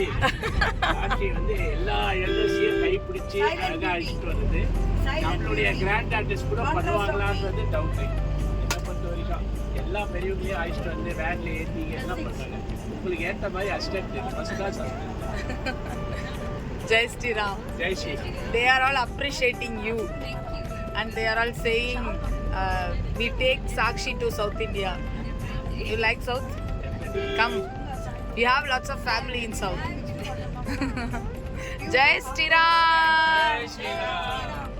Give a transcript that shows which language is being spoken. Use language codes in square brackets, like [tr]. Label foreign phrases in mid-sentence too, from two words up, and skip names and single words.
[ta] சாட்சி வந்து எல்லா எல்எஸ்சியும் கைப்பிடிச்சு அழகாக அழைச்சிட்டு வந்தது. நம்மளுடைய [en] grand artist [ta] கூட பண்ணுவாங்களான்றது டவுட்டு. என்னை பொறுத்த வரைக்கும் எல்லா பெரியவங்களையும் அழைச்சிட்டு வந்து வேன்ல ஏற்றி எல்லாம் பண்ணாங்க. உங்களுக்கு ஏற்ற மாதிரி [en] assistant first class assistant. [hi] जय श्री राम. जय श्री. [en] They are all appreciating you and they are all saying we take Sakshi to South India. You like South? Come. You have lots of family in South. [hi] जय श्री राम. जय श्री राम.